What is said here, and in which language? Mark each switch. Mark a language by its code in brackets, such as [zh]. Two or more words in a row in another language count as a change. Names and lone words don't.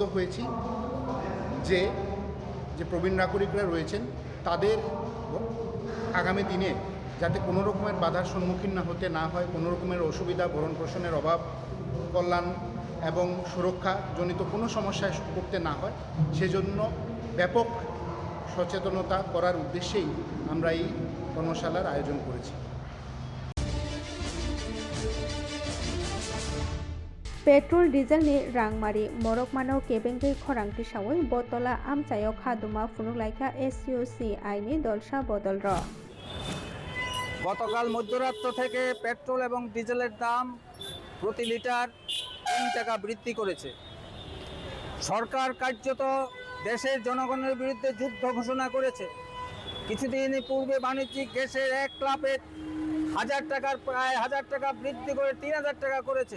[bn] হয়েছি যে প্রবীণ নাগরিকরা রয়েছেন তাদের আগামী দিনে যাতে কোনো রকমের বাধার সম্মুখীন হতে না হয়, কোনো রকমের অসুবিধা ভরণ পোষণের অভাব, কল্যাণ এবং সুরক্ষাজনিত কোনো সমস্যায় পড়তে না হয় সেজন্য ব্যাপক সচেতনতা করার উদ্দেশ্যেই আমরা এই কর্মশালার আয়োজন করেছি। [trp] Petrol Diesel ni Rangmari Morok Mano Kebengke Khorangti Sawi Botola Amchayo Khaduma Funuglaika SUCI ni Dolsha Bodol Ro [bn] গতকাল মধ্যরাত্র থেকে পেট্রোল এবং ডিজেলের দাম প্রতি লিটার 3 টাকা বৃদ্ধি করেছে। সরকার কার্যত দেশের জনগণের বিরুদ্ধে যুদ্ধ ঘোষণা করেছে। কিছুদিন পূর্বে বাণিজ্যিক গ্যাসের এক ক্লাবে 1000 টাকার প্রায় 1000 টাকা বৃদ্ধি করে 3000 টাকা করেছে।